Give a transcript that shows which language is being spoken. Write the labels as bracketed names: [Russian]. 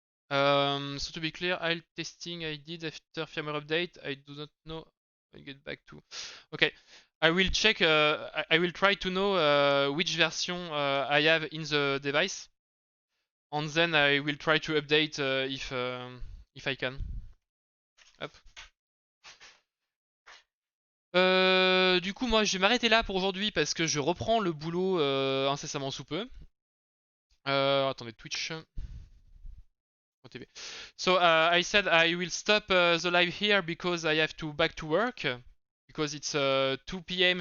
[English] So to be clear, I'll testing I did after firmware update. I do not know. I get back to. Okay, I will check. I will try to know which version I have in the device, and then I will try to update if I can. Hop. [French] Du coup, moi, je vais m'arrêter là pour aujourd'hui parce que je reprends le boulot incessamment sous peu. Attendez, Twitch. TV. [English] So I said I will stop the live here because I have to back to work because it's 2 p.m.